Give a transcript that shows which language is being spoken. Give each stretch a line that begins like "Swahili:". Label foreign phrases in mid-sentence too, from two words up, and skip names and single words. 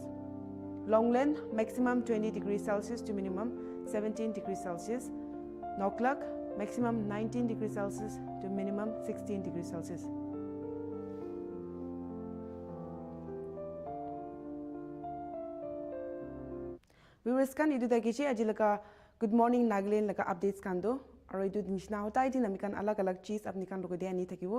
English: Longland maximum 20 degrees Celsius to minimum 17 degrees Celsius. Noklak maximum 19 degrees Celsius to minimum 16 degrees Celsius.
Naga Pidgin: Viewers kan idu dakichi ajilaka
English: good morning
Naga Pidgin: Nagaland laka updates kando aro idu nishna hota idi namikan alag alag cheese apni kan logo dia ni thakibo.